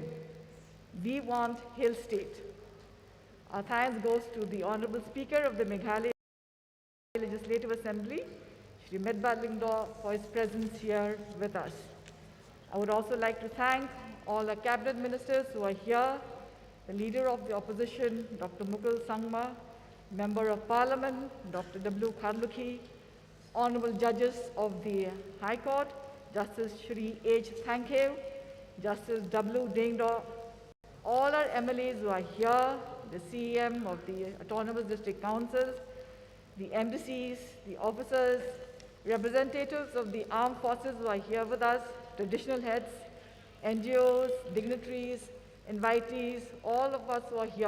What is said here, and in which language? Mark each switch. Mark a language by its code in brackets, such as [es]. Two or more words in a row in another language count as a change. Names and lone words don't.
[en] We want Hill State. Our thanks goes to the Honorable Speaker of the Meghalaya Legislative Assembly, Shri Medba Lingdo, for his presence here with us. I would also like to thank all our cabinet ministers who are here, the Leader of the Opposition, Dr. Mukul Sangma, Member of Parliament, Dr. W. Kharlukhi, Honorable Judges of the High Court, Justice Shri H. Thankhev, Justice W. Dengdo, all our MLAs who are here, the CEM of the Autonomous District Councils, the MDCs, the officers, representatives of the armed forces who are here with us, traditional heads, NGOs, dignitaries, invitees, all of us who are here.